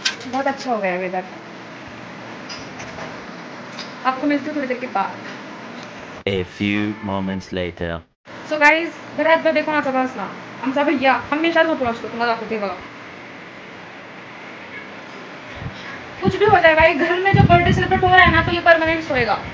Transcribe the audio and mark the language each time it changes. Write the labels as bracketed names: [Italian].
[Hindi] बहुत अच्छा हो गया है वेदर. आपको मिलती हूँ थोड़ी देर के बाद. [English] A few moments later. [Marathi] So guys, घरात बर्थडे कोणाचा बसला? आमचा भैया हमेशा झोपला असतो. तुम्हाला दाखवते बघा. [Hindi] कुछ भी हो जाए भाई, घर में जो बर्थडे सेलिब्रेट हो रहा है ना, तो ये परमानेंट सोएगा.